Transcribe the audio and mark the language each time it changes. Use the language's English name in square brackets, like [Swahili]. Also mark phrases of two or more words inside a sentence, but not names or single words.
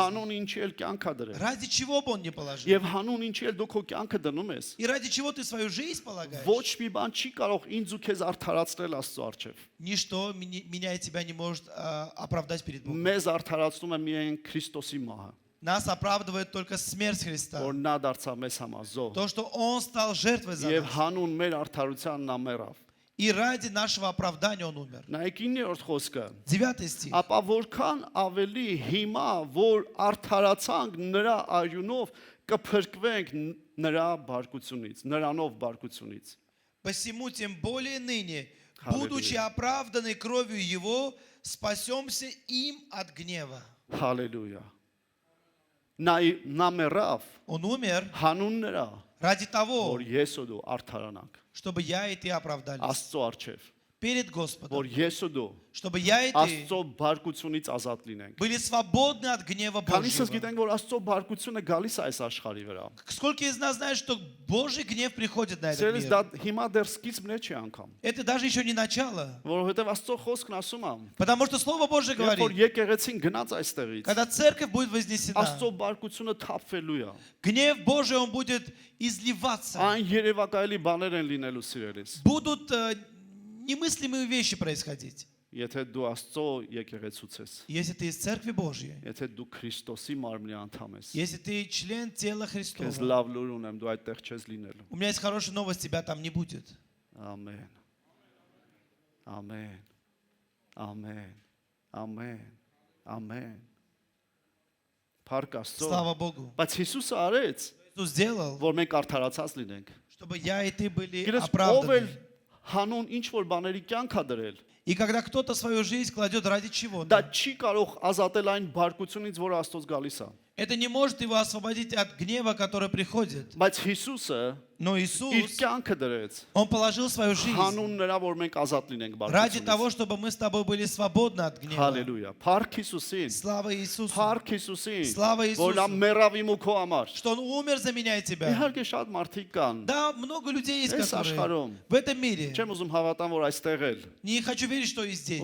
[Armenian] հանուն ինչի էլ կյանք է դրել, [Russian] ради чего бы он не положил, [Armenian] եւ հանուն ինչի էլ դու քո կյանքը дնում ես, [Russian] и ради чего ты свою жизнь полагаешь, [Armenian] ոչ մի բան չի կարող ինձ ու քեզ արդարացնել Աստծո առջև։ [Russian] ничто меня и тебя не может оправдать перед Богом. [Armenian] Մեզ արդարացնում է միայն Քրիստոսի մահը, [Russian] Нас оправдывает только смерть Христа. [Armenian] որ նա դարձավ մեզ համար զոհ, [Russian] То, что Он стал жертвой за [Armenian] եւ [Russian] нас. [Armenian] հանուն մեր արդարության նա մեռավ։ [Russian] И ради нашего оправдания Он умер. [Armenian] Նայեք 9-րդ խոսքը։ [Russian] 9 стих. [Armenian] Ապա որքան ավելի հիմա, որ արդարացանք նրա արյունով, կփրկվենք նրա բարկությունից, նրանով բարկությունից։ [Russian] Посему тем более ныне, Аллилуйя. будучи оправданы кровью Его, спасемся им от гнева. [Armenian] Հալելույա։ Նա մեռավ [Russian] Он умер [Armenian] հանուն նրա, [Russian] ради того, [Armenian] որ ես ու դու արդարանանք [Russian] чтобы я и ты оправдались [Armenian] Աստծո առջև։ [Russian] перед Господом, [Armenian] որ ես ու դու [Russian] чтобы я и ты [Armenian] Աստծո բարկությունից ազատ լինենք։ [Russian] были свободны от гнева [Armenian] Քանիսս [Russian] Божьего. [Armenian] գիտենք, որ Աստծո бարկությունը գալիս է այս աշխարհի վրա։ [Russian] Сколько из нас знает, что Божий гнев приходит на этот [Armenian] Սերս [Russian] мир? [Armenian] դա հիմա դեռ սկիզբն է չի անգամ, [Russian] Это даже еще не начало. [Armenian] որովհետև Աստծո խոսքն ասում է, [Russian] Потому что Слово Божье [Armenian] երբ որ [Russian] говорит, [Armenian] եկեղեցին գնաց այստեղից, [Russian] когда церковь будет вознесена, [Armenian] Աստծո բարկությունը թափվելու է։ [Russian] гнев Божий, он будет изливаться. [Armenian] Այն երևակայելի բաներ են լինելու սիրելիս։ [Russian] Будут немыслимые вещи происходить. [Armenian] Եթե դու Աստծո եկեղեցուց ես, [Russian] Если ты из Церкви Божьей, [Armenian] եթե դու Քրիստոսի մարմնի անդամ ես, [Russian] если ты член тела [Armenian] քեզ [Russian] Христова, [Armenian] լավ լուր ունեմ, դու այդտեղ չես լինելու։ [Russian] у меня есть хорошая новость, тебя там не будет. [Armenian] Ամեն։ Ամեն։ Ամեն։ Ամեն։ Ամեն։ Փառք Աստծո։ [Russian] Слава Богу. [Armenian] Բայց Հիսուսը արեց, [Russian] Иисус сделал, [Armenian] որ մենք արդարացած լինենք։ [Russian] чтобы я и ты были [Armenian] Գիտես, ով էլ [Russian] оправданы. [Armenian] հանուն ինչ որ բաների կյանք ա դրել, [Russian] И когда кто-то свою жизнь кладет ради [Armenian] դա [Russian] чего-то, [Armenian] չի կարող ազատել այն բարկությունից, որ Աստծոց գալիս է։ [Russian] это не может его освободить от гнева, который приходит. [Armenian] Բայց Հիսուսը [Russian] Но [Armenian] իր [Russian] Иисус, [Armenian] կյանքը դրեց [Russian] Он положил свою жизнь [Armenian] հանուն նրա, որ մենք ազատ լինենք [Russian] ради [Armenian] բարկությունից։ [Russian] того, чтобы мы с тобой были свободны от гнева. [Armenian] Հալելույա։ Փառք Հիսուսին։ [Russian] Слава Иисусу, [Armenian] Փառք Հիսուսին։ [Russian] Slava [Armenian] Որ նա [Russian] Иисусу. [Armenian] մեռավ իմ ու քո համար։ [Russian] что Он умер за меня и тебя. [Armenian] Իհարկե շատ մարդիկ կան։ [Russian] Да, много людей есть, [Armenian] Այս [Russian] которые [Armenian] աշխարհում [Russian] в этом мире. [Armenian] չեմ ուզում հավատամ, որ այստեղ էլ [Russian] Не хочу верить, что и здесь.